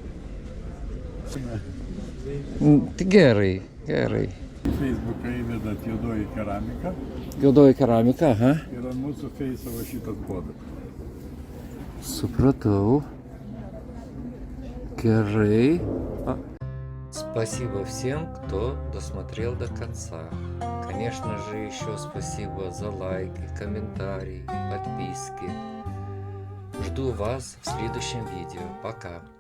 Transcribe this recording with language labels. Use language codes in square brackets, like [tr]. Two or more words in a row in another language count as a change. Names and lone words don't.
[lt] Tai gerai. Facebooką įvedat juodoji keramika Juodoji keramika, aha. ir ant mūsų feisavo šitas kodas. Supратau. Gerai. [ru] Спасибо всем, кто досмотрел до конца. Конечно же, еще спасибо за лайки, комментарии, подписки. Жду вас в следующем видео. Пока.